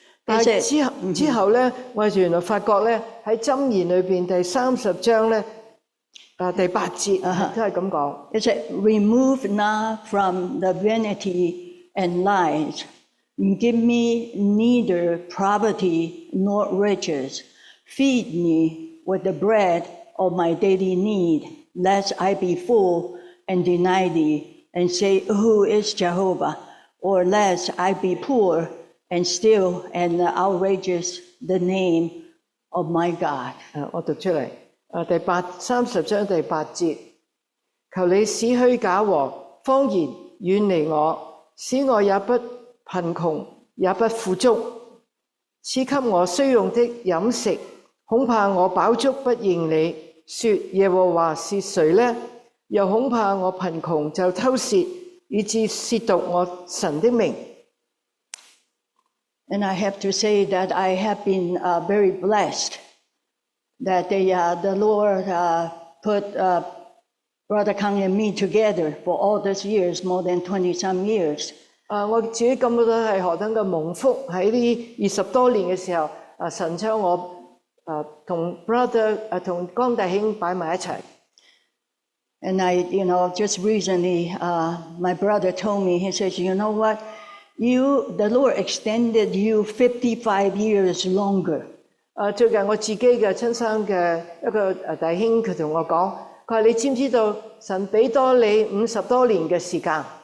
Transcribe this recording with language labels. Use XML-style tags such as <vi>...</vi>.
<yue>但係之後咧，我原來發覺咧喺箴言裏邊第30章咧，第8節都係咁講。</yue> <en>It said, "Remove not from the vanity and lies, give me neither poverty nor riches. Feed me with the bread of my daily need, lest I be full and deny thee, and say, Who is Jehovah? Or lest I be poor and still and outrages the name of my God.</en> <yue>我讀出嚟，30章第8節，求你使虛假和謊言遠離我，使我也不貧窮，也不富足，賜給我需用的飲食，恐怕我飽足不認你，說耶和華是誰呢？又恐怕我貧窮就偷竊，以致褻瀆我神的名。</yue> <en>And I have to say that I have been very blessed that the Lord put Brother Kang and me together for all these years, more than 20-some years.</en> <yue>我自己感覺到係何等嘅蒙福，喺呢20多年嘅時候，神將我同 brother 同江弟兄擺埋一齊。</yue> <en>And I, just recently, my brother told me, he says, you know what? The Lord extended you 55 years longer.</en> <yue>最近我自己嘅親生嘅一個弟兄，佢同我講，佢話你知唔知道神俾多你50多年嘅時間？</yue>